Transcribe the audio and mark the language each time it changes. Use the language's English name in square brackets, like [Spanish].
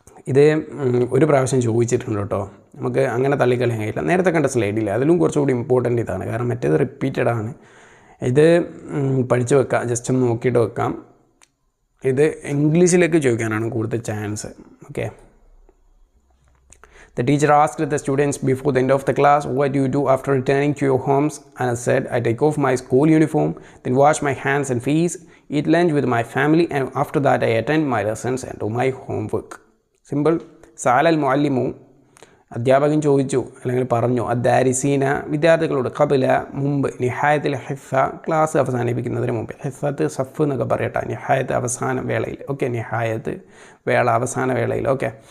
[Malayalam] ഇത് ഒരു പ്രാവശ്യം ചോദിച്ചിട്ടുണ്ട് കേട്ടോ. നമുക്ക് അങ്ങനെ തള്ളിക്കളയാൻ കഴിയില്ല. നേരത്തെ കണ്ട സ്ലൈഡില്ല, അതിലും കുറച്ചുകൂടി ഇമ്പോർട്ടൻ്റ് ഇതാണ്. കാരണം മറ്റേത് റിപ്പീറ്റഡാണ്. ഇത് പഠിച്ചു വെക്കാം, ജസ്റ്റ് ഒന്ന് നോക്കിയിട്ട് വെക്കാം. ഇത് ഇംഗ്ലീഷിലേക്ക് ചോദിക്കാനാണ് കൂടുതൽ chance. Okay, [English] The teacher asked the students before the end of the class, what do you do after returning to your homes? Anas said, I take off my school uniform, then wash my hands and face, eat lunch with my family, and after that I attend my lessons and do my homework. Simple. [Arabic] Sa'ala al-muallimu, [Malayalam] അധ്യാപകൻ ചോദിച്ചു അല്ലെങ്കിൽ പറഞ്ഞു [Arabic] അദ്ദാരിസീന [Malayalam] വിദ്യാർത്ഥികളോട് ഖബല മുമ്പ് നിഹായത്തിൽ Hifa class അവസാനിപ്പിക്കുന്നതിന് മുമ്പ് ഹിഫത്ത് സഫ് എന്നൊക്കെ പറയട്ടെ നിഹായത്ത് അവസാന വേളയിൽ ഓക്കെ നിഹായത്ത് വേള അവസാന വേളയിൽ ഓക്കെ